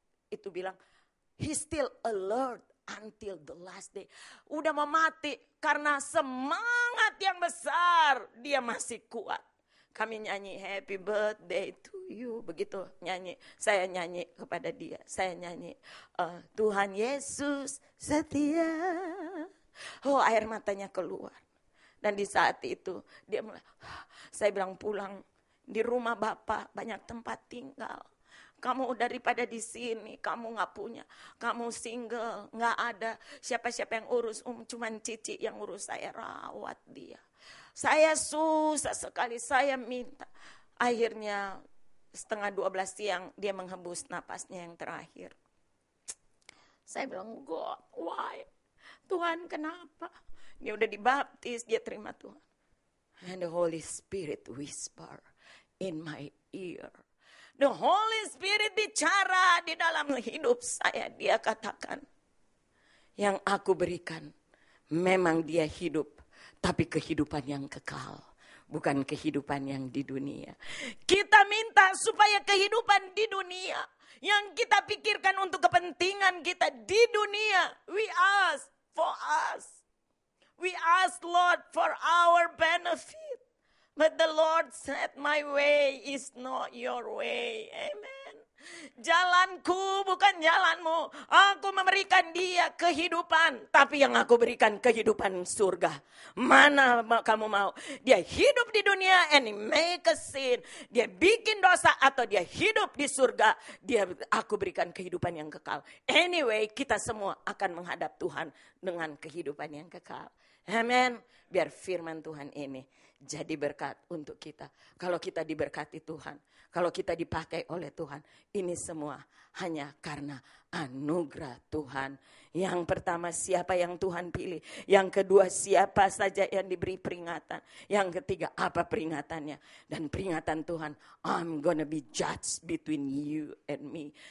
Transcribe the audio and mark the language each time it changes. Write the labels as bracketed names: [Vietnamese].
[Indonesian] Itu bilang, [English] he still alert until the last day. [Indonesian] Udah mau mati karena semangat yang besar, dia masih kuat. Kami nyanyi happy birthday to you. Begitu nyanyi. Saya nyanyi kepada dia. Saya nyanyi Tuhan Yesus setia. Oh, air matanya keluar. Dan di saat itu dia mulai, saya bilang pulang di rumah Bapak banyak tempat tinggal. Kamu daripada di sini, kamu nggak punya, kamu single, nggak ada siapa-siapa yang urus, cuman Cici yang urus, saya rawat dia. Saya susah sekali, saya minta. Akhirnya 11:30 siang dia menghembus napasnya yang terakhir. Saya bilang, [English] God, why? [Indonesian] Tuhan kenapa? Dia udah dibaptis, dia terima Tuhan. [English] And the Holy Spirit whisper in my ear. [Indonesian] The Holy Spirit bicara di dalam hidup saya. Dia katakan, yang aku berikan memang dia hidup, tapi kehidupan yang kekal. Bukan kehidupan yang di dunia. Kita minta supaya kehidupan di dunia yang kita pikirkan untuk kepentingan kita di dunia. [English] We ask for us. We ask Lord for our benefit. But the Lord said, my way is not your way. [Indonesian] Amen. Jalanku bukan jalanmu. Aku memberikan dia kehidupan. Tapi yang aku berikan kehidupan surga. Mana kamu mau? Dia hidup di dunia [English] and he make a sin. [Indonesian] Dia bikin dosa atau dia hidup di surga. Aku berikan kehidupan yang kekal. [English] Anyway, [Indonesian] kita semua akan menghadap Tuhan dengan kehidupan yang kekal. Amen. Biar firman Tuhan ini jadi berkat untuk kita. Kalau kita diberkati Tuhan, kalau kita dipakai oleh Tuhan, ini semua hanya karena anugerah Tuhan. Yang pertama, siapa yang Tuhan pilih. Yang kedua, siapa saja yang diberi peringatan. Yang ketiga, apa peringatannya. Dan peringatan Tuhan, [English] I'm gonna be judged between you and me.